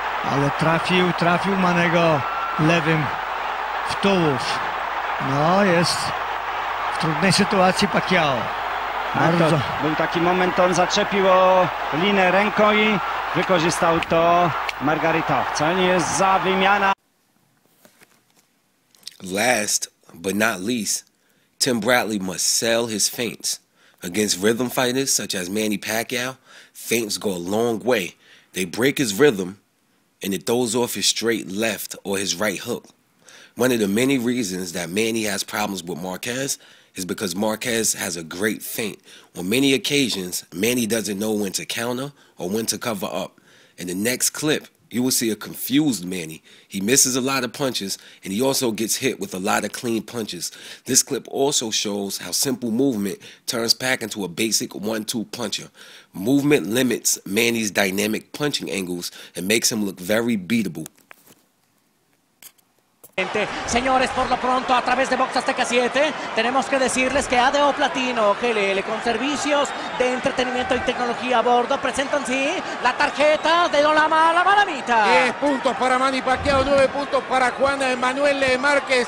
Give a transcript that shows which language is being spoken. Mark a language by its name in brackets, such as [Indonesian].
[Polish] Ale trafił Manego lewym w tułów. No, jest w trudnej sytuacji Pacquiao. Bardzo. To był taki moment, on zaczepił o linię ręką i wykorzystał to Margarito. Co nie jest za wymiana? [English] Last but not least, Tim Bradley must sell his feints. Against rhythm fighters such as Manny Pacquiao, feints go a long way. They break his rhythm and it throws off his straight left or his right hook. One of the many reasons that Manny has problems with Marquez is because Marquez has a great feint. On many occasions, Manny doesn't know when to counter or when to cover up. In the next clip, you will see a confused Manny. He misses a lot of punches, and he also gets hit with a lot of clean punches. This clip also shows how simple movement turns Pac into a basic 1-2 puncher. Movement limits Manny's dynamic punching angles and makes him look very beatable. [Spanish] Señores, por lo pronto, a través de Box Azteca 7, tenemos que decirles que ADO Platino GLL, con servicios de entretenimiento y tecnología a bordo, presentan, sí, la tarjeta de la Malamita. 10 puntos para Manny Pacquiao, 9 puntos para Juan Manuel Márquez.